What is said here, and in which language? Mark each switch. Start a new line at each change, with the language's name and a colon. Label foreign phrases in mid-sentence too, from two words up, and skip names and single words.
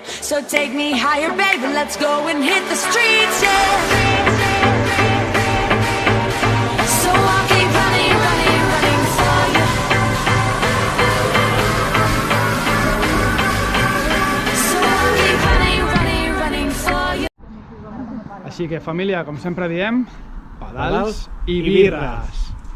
English: So take me higher, baby, let's go and hit the streets, yeah. So I'll keep running for you. So I'll keep running for you.
Catalan: Així que, família, com sempre diem, pedals Pedals i i birres.